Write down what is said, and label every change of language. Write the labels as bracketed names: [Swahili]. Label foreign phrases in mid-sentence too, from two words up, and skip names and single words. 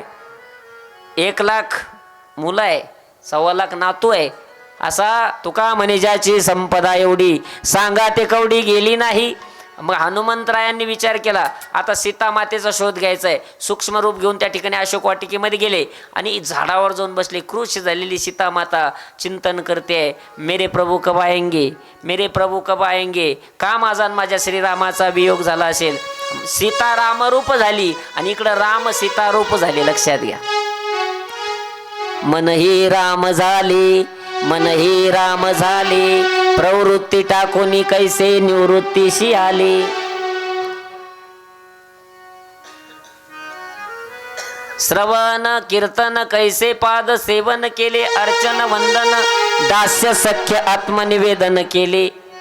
[Marathi] 1,00,000 मुलं आहे, 1,25,00,000 नातू आहे. असा तुका म्हणे ज्याची संपदा एवढी, सांगा ते कवडी गेली नाही. मग हनुमंतरायांनी विचार केला, आता सीता मातेचा शोध घ्यायचा आहे. सूक्ष्म रूप घेऊन त्या ठिकाणी अशोक वाटिकेमध्ये गेले आणि झाडावर जाऊन बसले. क्रुश झालेली सीता माता चिंतन करते, [Hindi] मेरे प्रभू कब आएंगे, मेरे प्रभू कब आएंगे. [Marathi] का माझा माझ्या श्रीरामाचा वियोग झाला असेल? सीता रामरूप झाली आणि इकडं राम सीता रूप झाले. लक्षात घ्या. मन ही राम झाले, मन ही राम झाले, प्रवृत्ती टाकून कैसे निवृत्तीशी आले. श्रवण कीर्तन कैसे पाद सेवन केले, अर्चन वंदन दास्य सख्य आत्मनिवेदन केले.